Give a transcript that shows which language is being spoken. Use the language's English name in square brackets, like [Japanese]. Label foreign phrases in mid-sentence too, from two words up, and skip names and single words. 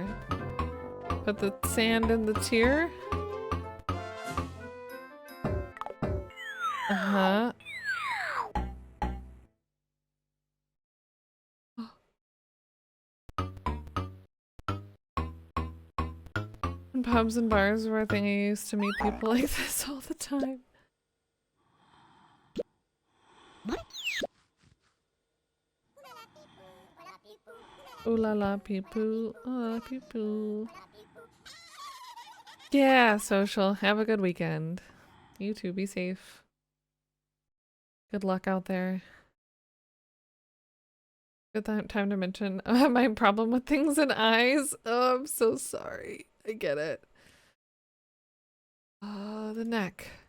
[English] Put the sand in the tear? Uh-huh. In pubs and bars were a thing I used to meet people like this all the time. Ooh la la pee poo, ooh la la pee poo. Yeah, social. Have a good weekend. You too, be safe. Good luck out there. Good time to mention my problem with things and eyes. Oh, I'm so sorry. I get it. The neck.